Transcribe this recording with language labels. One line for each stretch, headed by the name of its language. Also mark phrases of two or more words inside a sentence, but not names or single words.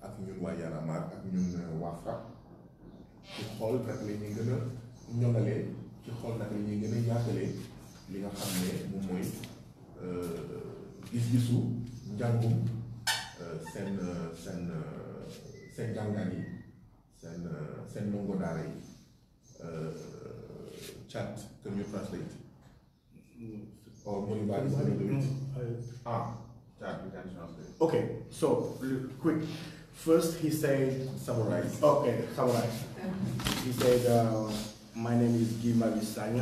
Wolof: ak ñun waa Y'en a marre ak ñun waa FRAPP ci xool naka la ñuy gën a ñoŋalee ci xool naka la ñuy gën a yaatalee li nga xam ne moom mooy gis-gisu njàngum seen jàngaan yi seen ndongo daara yi Thiat,
English: can you translate? Or Moriba is going to do it? Thiat, you can translate. Okay, so quick. First, he said, Summarize. Okay, summarize. He said, my name is Guy Marius.